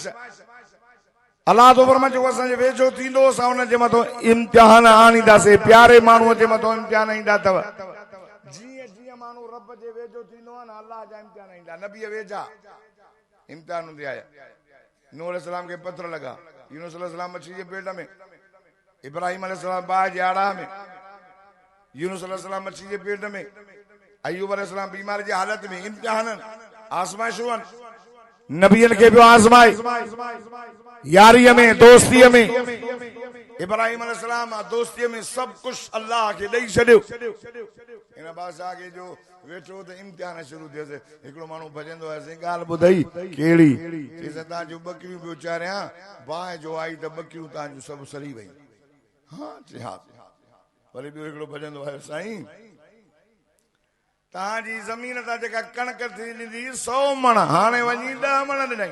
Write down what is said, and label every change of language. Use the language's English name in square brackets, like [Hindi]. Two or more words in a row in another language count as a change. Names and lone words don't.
[Sindhi] अल्लाह तो फरमाए जेको असांजे वेझो थींदो असां हुनजे मथां इम्तिहान आणींदासीं, प्यारे माण्हूअ जे मथां इम्तिहान ईंदा अथव। जीअं जीअं माण्हू रब जे वेझो थींदो आहे न, अल्लाह जा इम्तिहान ईंदा। नबीअ वेझा इम्तिहान हूंदी आहे। नूह अलैहिस्सलाम खे पथर लॻा, यूनुस अलैहिस्सलाम [Hindi] मछली के पेट में, [Sindhi] इब्राहिम अलैहिस्सलाम बाहि जे आड़ा में, यूनुस अलैहिस्सलाम [Hindi] मछली के पेट में, [Sindhi] अय्यूब अलैहिस्सलाम बीमारी जी हालत में, इम्तिहानन आज़माइशुन [Hindi] नबियन के भी आज़माए, [Sindhi] यारी में, दोस्ती में, इब्राहिम अलैहिस्सलाम दोस्ती में [Hindi] सब कुछ अल्लाह के [Sindhi] ॾेई छॾियो। इन बादशाह के जो वेठो त इम्तिहान शुरू थियसि। हिकिड़ो माण्हू भॼंदो आहे, साईं ॻाल्हि ॿुधई कहिड़ी, चईसि तव्हांजूं ॿकरियूं पियो चारियां, बाहि जो आई त ॿकरियूं तव्हांजूं सभु सड़ी वयूं। हा चई हा। वरी ॿियो हिकिड़ो भॼंदो आहे, साईं तव्हांजी ज़मीन तां जेका कणक थी ॾींदी 100 मण, हाणे वञी 10 मण ॾिनई।